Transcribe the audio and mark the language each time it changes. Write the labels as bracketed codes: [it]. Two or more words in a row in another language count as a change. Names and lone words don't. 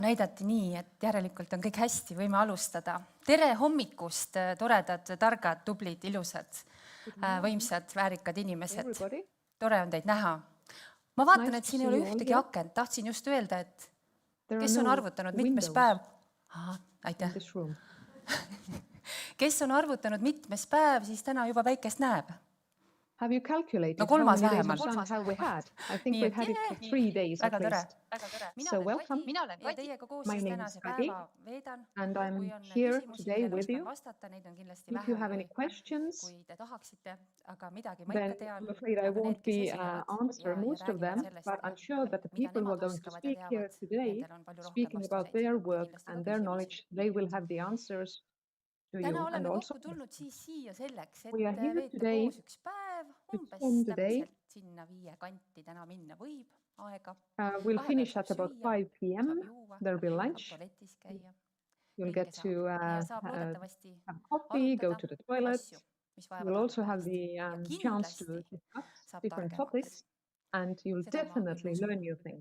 [et] näidati nii, et järelikult on kõik hästi, võime alustada. Tere hommikust, toredad, targad, tublid, ilusad, võimsad, väärikad inimesed. Tore on teid näha. Ma vaatan, et siin ei ole ühtegi akent. Tahtsin just öelda, et kes on arvutanud mitmes päev? Aitäh. Kes on arvutanud mitmes päev, siis täna juba päikest näeb. [en] Have you calculated no, how many [et] vähemalt. [en] days of sun have we had? I think we've had it for 3 days at least. So welcome. My name is Kadi, and I'm here today with you. If you have any questions, then I'm afraid I won't be answer most of them, but I'm sure that the people who are going to speak here today, speaking about their work and their knowledge, they will have the answers. [et] Täna oleme kokku tulnud siis siia selleks, et veeta koos üks päev, umbes täpselt sinna 5 kanti täna minna võib aega. [en] We'll finish at about 5 p.m. There'll be lunch. You'll get to have coffee, go to the toilet. You'll also have the chance to discuss different topics, and you'll definitely learn new things.